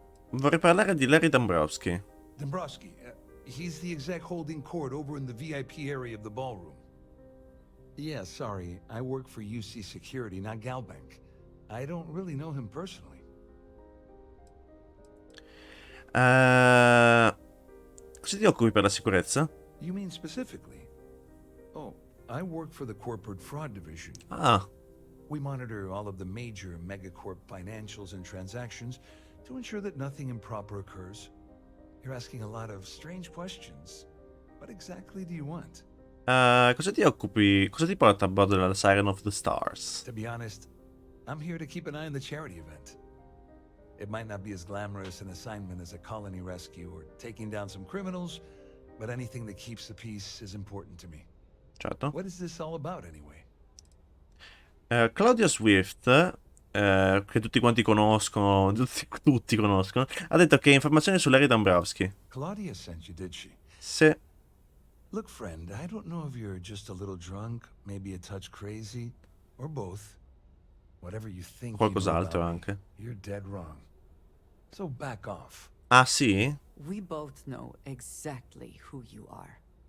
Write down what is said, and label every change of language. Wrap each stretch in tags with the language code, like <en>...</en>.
<it>Vorrei parlare di Larry Dombrowski.</it> <en>Dombrowski, he's the exec holding court over in the VIP area of the ballroom. Yeah, sorry, I work for UC Security, not Galbank. I don't really know him personally.</en> <it>Cosa ti occupi per la sicurezza?</it> <en>You mean specifically? Oh, I work for the Corporate Fraud Division. Ah. We monitor all of the major megacorp financials and transactions to ensure that nothing improper occurs. You're asking a lot of strange questions. What exactly do you want?</en> <it>Cosa ti occupi? Cosa ti porta a bordo della Siren of the Stars?</it> <en>To be honest, I'm here to keep an eye on the charity event. It might not be as glamorous an assignment as a colony rescue or taking down some criminals, but anything that keeps the peace is important to me.</en> <it>Certo.</it> <en>What is this all about anyway?</en> <it>Claudia Swift, che tutti quanti conoscono, tutti conoscono, ha detto che informazioni su Larry Dombrowski.</it> <en>Claudia sent you, did she?</en> <it>Sì.</it> <en>Look, friend, I don't know if you're just a little drunk, maybe a touch crazy, or both. Whatever you think</en> <it>Qualcos'altro anche.</it> <en>You're dead wrong. So back off.</en> <it>Ah, sì?</it> <en>We both know exactly who you are.</en>